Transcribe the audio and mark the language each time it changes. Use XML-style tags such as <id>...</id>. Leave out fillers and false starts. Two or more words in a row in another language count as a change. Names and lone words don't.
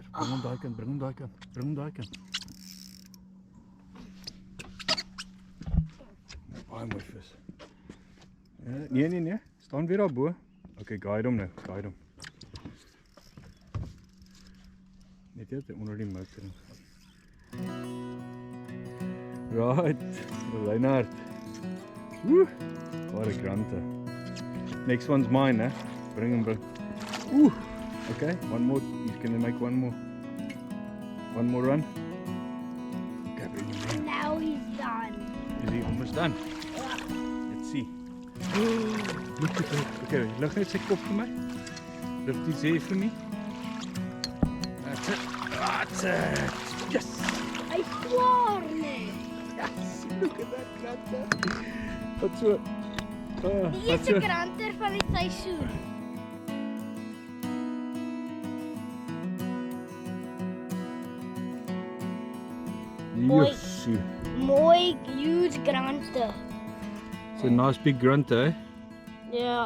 <af>Bring hom daai kant, bring hom daai kant, bring hom daai kant. Baie mooi vis. Nee. Staan weer daar bo. Okay, guide hom nou, guide hom. Net jy onder die motor in.</af> <en>Right, Reinhard. Woo! What a grunter. Next one's mine, eh? Bring him, bring. Ooh! Okay, one more. He's gonna make one more run. Okay, bring him in. Now he's done. Is he almost done? Let's see. Look at that.</en> <af>Okay, lig net sy kop vir my.</af> <en>Lift his head for me. That's it. That's it. Yes!</en> <af>Hy swaar net.</af> <en>Yes! Look at that grunter.</en> <af>Wat so? Die eerste grunter van die seisoen. Mooi. Mooi,</af> <en>huge grunter. It's a nice big grunter, eh?</en> <af>Ja.</af>